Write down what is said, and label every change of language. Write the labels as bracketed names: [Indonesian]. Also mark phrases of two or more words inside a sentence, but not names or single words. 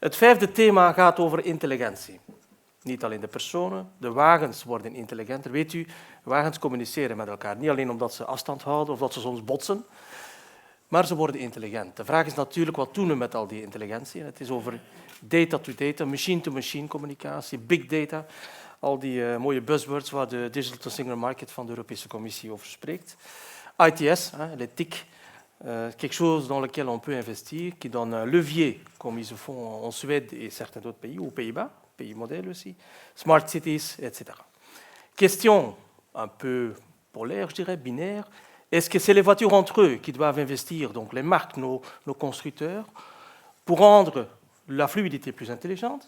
[Dutch] Het vijfde thema gaat over intelligentie. Niet alleen de personen, de wagens worden intelligenter. Weet u, wagens communiceren met elkaar. Niet alleen omdat ze afstand houden of dat ze soms botsen, maar ze worden intelligent. De vraag is natuurlijk, wat doen we met al die intelligentie? Het is over [English] data-to-data, machine-to-machine [Dutch] communicatie, [English] big data, [Dutch] al die mooie buzzwords waar de Digital Single Market van de Europese Commissie over spreekt. ITS, [French] les TIC, quelque chose dans lequel on peut investir, qui donne un levier, comme ils le font en Suède et certains autres pays, aux Pays-Bas, pays modèles aussi, [English] smart cities, [French] etc. Question un peu polaire, je dirais, binaire. Est-ce que c'est les voitures entre eux qui doivent investir, donc les marques, nos constructeurs, pour rendre la fluidité plus intelligente?